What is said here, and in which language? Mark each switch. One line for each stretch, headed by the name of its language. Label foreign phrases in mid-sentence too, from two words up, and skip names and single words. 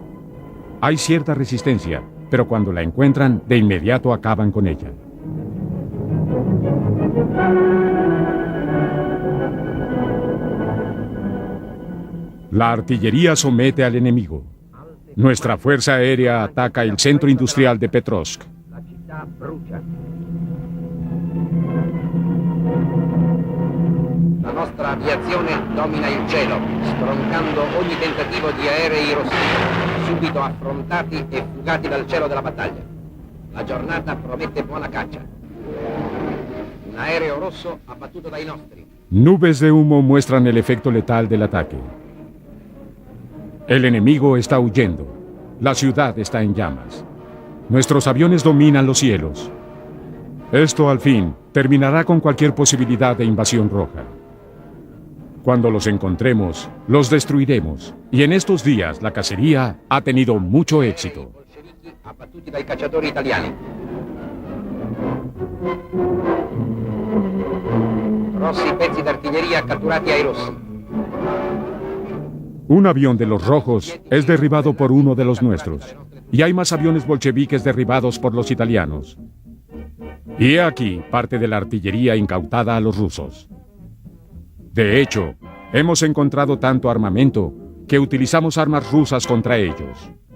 Spanish: Hay cierta resistencia, pero cuando la encuentran, de inmediato acaban con ella. La artillería somete al enemigo. Nuestra fuerza aérea ataca el centro industrial de Petrovsk.
Italian: La città brucia. La nostra aviazione domina il cielo, stroncando ogni tentativo di aerei rossi, subito affrontati e fugati dal cielo della battaglia. La giornata promette buona caccia. Un aereo rosso abbattuto dai nostri.
Spanish: Nubes de humo muestran el efecto letal del ataque. El enemigo está huyendo. La ciudad está en llamas. Nuestros aviones dominan los cielos. Esto, al fin, terminará con cualquier posibilidad de invasión roja. Cuando los encontremos, los destruiremos. Y en estos días, la cacería ha tenido mucho éxito.
Italian: Bolscevichi abbattuti dai cacciatori italiani. Grossi pezzi d'artiglieria catturati ai rossi.
Spanish: Un avión de los rojos es derribado por uno de los nuestros. Y hay más aviones bolcheviques derribados por los italianos. Y he aquí parte de la artillería incautada a los rusos. De hecho, hemos encontrado tanto armamento que utilizamos armas rusas contra ellos.